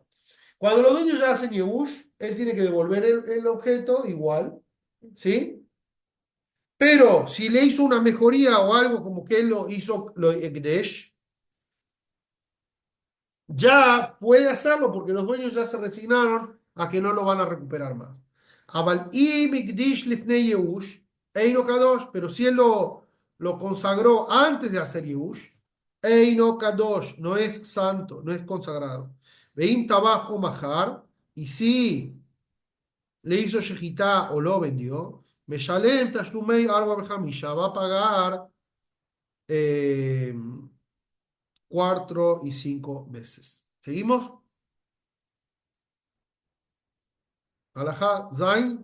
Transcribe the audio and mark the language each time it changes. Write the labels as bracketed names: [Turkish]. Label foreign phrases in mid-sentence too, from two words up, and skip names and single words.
[Spanish] Cuando los dueños ya hacen Yehush, él tiene que devolver el objeto igual, ¿sí? Pero si le hizo una mejoría o algo como que él lo hizo, lo Ekdesh, ya puede hacerlo porque los dueños ya se resignaron a que no lo van a recuperar más. [Hebrew] אבל אם הקדיש לפני יאוש, אינו קדוש, [Spanish] pero si él lo consagró antes de hacer Yehush, [Hebrew] אינו קדוש, [Spanish] no es santo, no es consagrado. [Hebrew] ואם טבחו מכרו, [Spanish] y si le hizo shejitá o lo vendió, [Hebrew] משלם תשלומי ארבעה וחמישה, [Spanish] va a pagar 4 y 5 veces. [Hebrew] ¿Seguimos? הלכה, ז,